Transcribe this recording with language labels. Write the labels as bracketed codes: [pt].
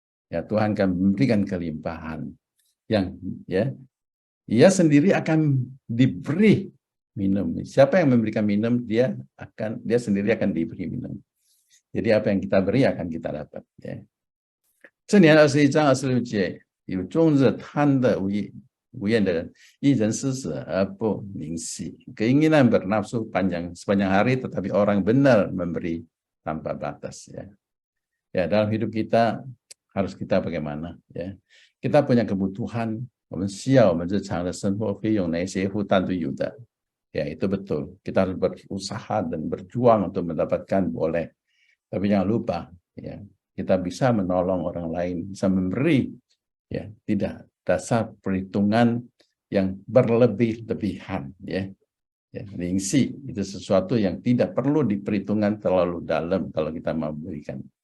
[id] Ya, Tuhan akan memberikan kelimpahan yang ya ia sendiri akan diberi minum. Siapa yang memberikan minum, dia sendiri akan diberi minum. Jadi apa yang kita beri akan kita dapat. Ya. [zh] 这年21章26节，有终日贪得无厌的人，一人施舍而不吝惜。 [id] Keinginan bernafsu panjang sepanjang hari, tetapi orang benar memberi tanpa batas. Ya, dalam hidup kita harus kita bagaimana? Ya, kita punya kebutuhan, [zh] 我们需要我们日常的生活费用那些负担都有的。 [id] Ya, itu betul. Kita harus berusaha dan berjuang untuk mendapatkan, boleh. Tapi jangan lupa, ya, kita bisa menolong orang lain, bisa memberi, ya, tidak dasar perhitungan yang berlebih-lebihan, ya. Ya, ningsi itu sesuatu yang tidak perlu diperhitungkan terlalu dalam kalau kita mau berikan.